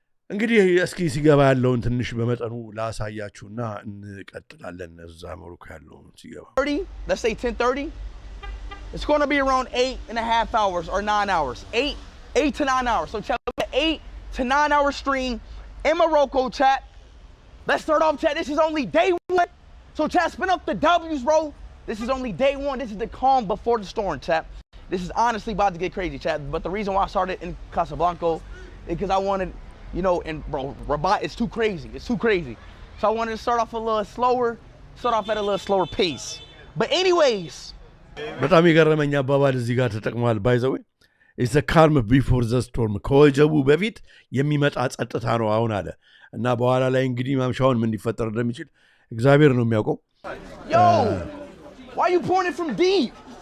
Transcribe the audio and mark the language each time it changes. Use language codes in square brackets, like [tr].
[am] እንግዲህ እስኪ ሲገባ ያለውን ትንሽ በመጠኑ ላሳያችሁና እንቀጥላለን። እዛ ሞሮኮ ያለውን ሲገባ [en] let's say 10:30, it's going to be around 8.5 hours or 9 hours. 8 to 9 hours. So chat, 8 to 9 hour stream in Morocco, chat. Let's start off, chat. This is only day 1. So chat, spin up the W's, bro. This is only day 1. This is the calm before the storm, chat. This is honestly about to get crazy, chat. But the reason why I started in Casablanca is because I wanted, you know, and bro, Rabat is too crazy. It's too crazy. So I wanted to start off a little slower, start off at a little slower pace. But anyways, [am] በጣም የገረመኝ አባባል እዚህ ጋር ተጠቅሟል። [en] ባይዘው ኢትስ ካልም ቢፎር ዘ ስቶርም፣ [am] ከወጀቡ በፊት የሚመጣ ጸጥታ ነው አሁን አለ እና በኋላ ላይ እንግዲህ ማምሻውን ምን ሊፈጠር እንደሚችል እግዚአብሔር ነው የሚያውቀው። [en] yo, why you pouring it from deep?